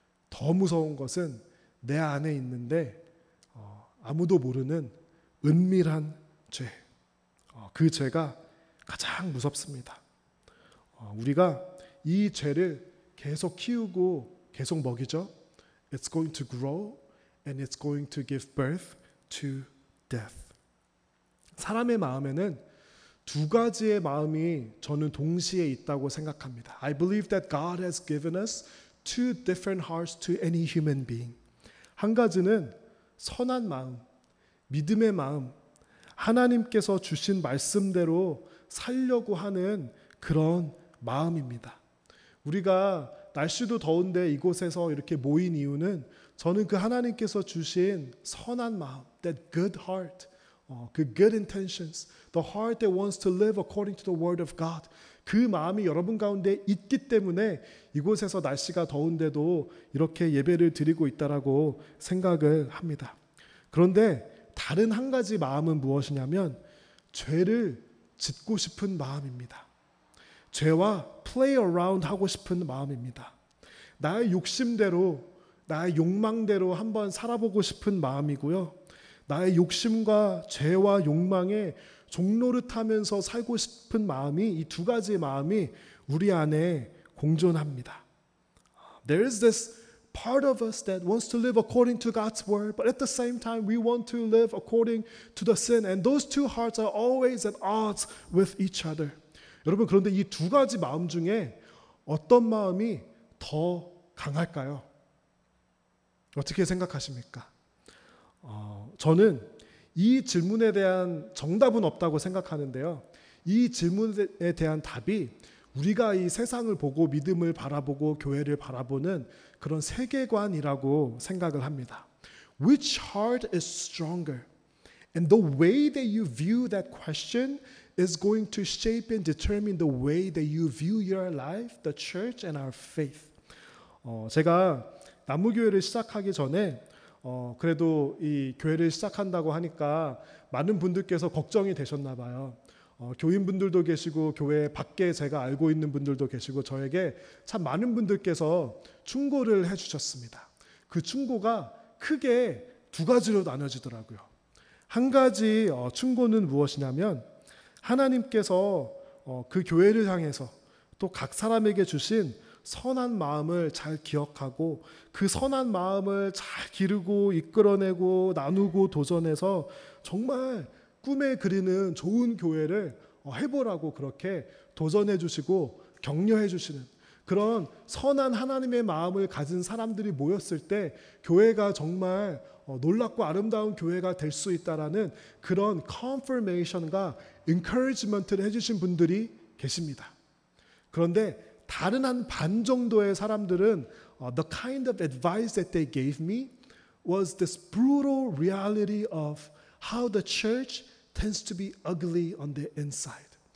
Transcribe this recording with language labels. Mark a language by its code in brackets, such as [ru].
[ko] 더 무서운 것은 내 안에 있는데 아무도 모르는 은밀한 죄. 그 죄가 가장 무섭습니다. 우리가 이 죄를 계속 키우고 계속 먹이죠. [en] It's going to grow and it's going to give birth to death. [ko] 사람의 마음에는 두 가지의 마음이 저는 동시에 있다고 생각합니다. [en] I believe that God has given us two different hearts to any human being. [ko] 한 가지는 선한 마음, 믿음의 마음, 하나님께서 주신 말씀대로 살려고 하는 그런 마음입니다. 우리가 날씨도 더운데 이곳에서 이렇게 모인 이유는 저는 그 하나님께서 주신 선한 마음, [en] that good heart, [ko] 그 [en] good intentions, the heart that wants to live according to the word of God, [ko] 그 마음이 여러분 가운데 있기 때문에 이곳에서 날씨가 더운데도 이렇게 예배를 드리고 있다라고 생각을 합니다. 그런데 다른 한 가지 마음은 무엇이냐면 죄를 짓고 싶은 마음입니다. 죄와 [en] play around [ko] 하고 싶은 마음입니다. 나의 욕심대로, 나의 욕망대로 한번 살아보고 싶은 마음이고요. 나의 욕심과 죄와 욕망에 종노릇하면서 살고 싶은 마음이, 이 두 가지의 마음이 우리 안에 공존합니다. [en] There is this part of us that wants to live according to God's word, but at the same time we want to live according to the sin. And those two hearts are always at odds with each other. [ko] 여러분, 그런데 이 두 가지 마음 중에 어떤 마음이 더 강할까요? 어떻게 생각하십니까? 저는 이 질문에 대한 정답은 없다고 생각하는데요. 이 질문에 대한 답이 우리가 이 세상을 보고 믿음을 바라보고 교회를 바라보는 그런 세계관이라고 생각을 합니다. [en] Which heart is stronger? And the way that you view that question is going to shape and determine the way that you view your life, the church, and our faith. [ko] 제가 남무교회를 시작하기 전에 그래도 이 교회를 시작한다고 하니까 많은 분들께서 걱정이 되셨나 봐요. 교인분들도 계시고 교회 밖에 제가 알고 있는 분들도 계시고 저에게 참 많은 분들께서 충고를 해주셨습니다. 그 충고가 크게 두 가지로 나눠지더라고요. 한 가지 충고는 무엇이냐면 하나님께서 그 교회를 향해서 또 각 사람에게 주신 선한 마음을 잘 기억하고 그 선한 마음을 잘 기르고 이끌어내고 나누고 도전해서 정말 꿈에 그리는 좋은 교회를 해보라고 그렇게 도전해 주시고 격려해 주시는 그런 선한 하나님의 마음을 가진 사람들이 모였을 때 교회가 정말 놀랍고 아름다운 교회가 될 수 있다라는 그런 confirmation과 encouragement를 해주신 분들이 계십니다. 그런데 다른 한 반 정도의 사람들은 [en] the kind of advice that they gave me was this brutal reality of how the church tends to be ugly on the inside.